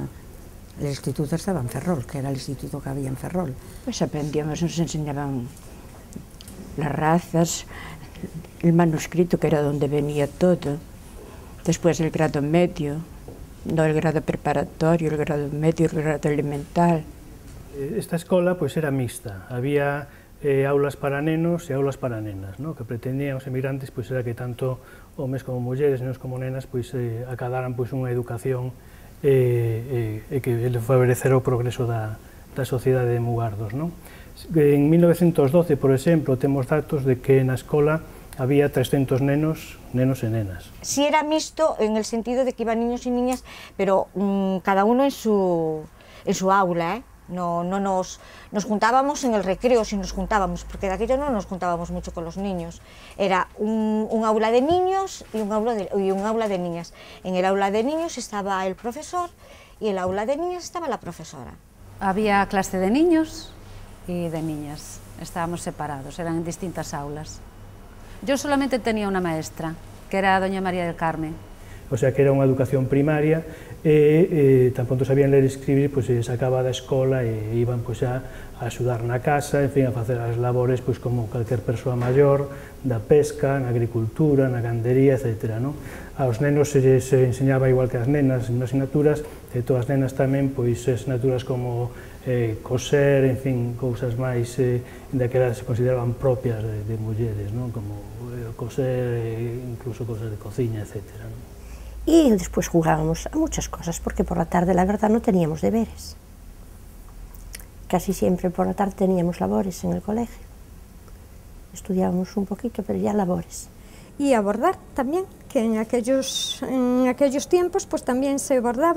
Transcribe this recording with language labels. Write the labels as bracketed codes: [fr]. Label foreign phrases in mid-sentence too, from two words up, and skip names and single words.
[es] El instituto estaba en Ferrol, que era el instituto que había en Ferrol. Pues aprendíamos, nos enseñaban las razas, el manuscrito, que era donde venía todo, después el grado medio, no el grado preparatorio, el grado medio, el grado elemental. [gl] Esta escola pois era mixta, había aulas para nenos e aulas para nenas, no? Que pretendían os emigrantes pois era que tanto homes como mulleres, nenos como nenas, pois acadaran pois unha educación e que favorecerá o progreso da sociedade de Mugardos, non? En 1912, por exemplo, temos datos de que na escola había 300 nenos e nenas. [es] Sí era mixto en el sentido de que iban niños y niñas, pero cada uno en su aula, No nos juntábamos en el recreo, si nos juntábamos, porque de aquello no nos juntábamos mucho con los niños. Era un aula de niños y un aula de niñas. En el aula de niños estaba el profesor y en el aula de niñas estaba la profesora. Había clase de niños y de niñas, estábamos separados, eran en distintas aulas. Yo solamente tenía una maestra, que era doña María del Carmen. O sea, [gl] que era unha educación primaria e tan pronto sabían ler e escribir, pois se sacaba da escola e iban pois a axudar na casa, en fin, a facer as labores pois como calquer persoa maior, da pesca, na agricultura, na gandería, etc. Aos nenos se enseñaba igual que as nenas, nas asignaturas, e todas as nenas tamén, pois asignaturas como coser, en fin, cousas máis daquelas se consideraban propias de mulleres, como coser, incluso cosas de cociña, etc. [es] Y después jugábamos a muchas cosas, porque por la tarde, la verdad, no teníamos deberes. Casi siempre por la tarde teníamos labores en el colegio. Estudiábamos un poquito, pero ya labores. Y a bordar también, que en aquellos tiempos pues también se bordaba.